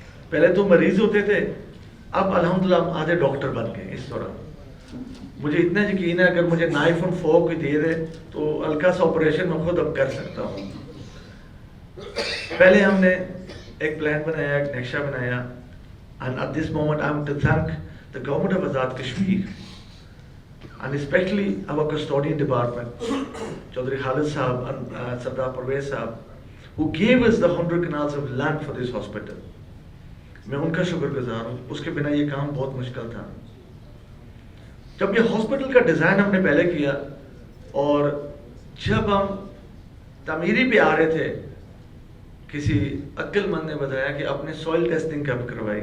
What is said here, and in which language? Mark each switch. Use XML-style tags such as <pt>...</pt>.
<ur>پہلے تو مریض ہوتے تھے، اب الحمدللہ ہم آدھے ڈاکٹر بن گئے. اس طرح مجھے اتنا یقین ہے اگر مجھے نائف اور فورک دے دے تو ہلکا سا آپریشن میں خود اب کر سکتا ہوں. پہلے ہم نے ایک پلان بنایا، ایک نقشہ بنایا.</ur> <en>And at this moment I want to thank the government of Azad Kashmir and especially our custodian department, Chaudhry Khalid Sahab and Sardar Parvez Sahab, who gave us the 100 canals of land for this hospital.</en> <ur>میں ان کا شکر گزار ہوں، اس کے بنا یہ کام بہت مشکل تھا. جب یہ ہاسپٹل کا ڈیزائن ہم نے پہلے کیا اور جب ہم تعمیری پہ آ رہے تھے، کسی عقل مند نے بتایا کہ آپ نے سوئل ٹیسٹنگ کب کروائی.</ur>